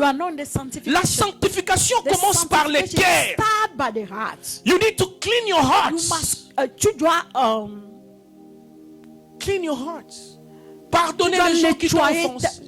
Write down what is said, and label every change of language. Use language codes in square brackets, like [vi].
[fr] La sanctification commence par le cœur. [en] You need to clean your hearts. [fr] Tu dois [en] clean your hearts. [fr] Pardonner les gens qui t'ont offensé.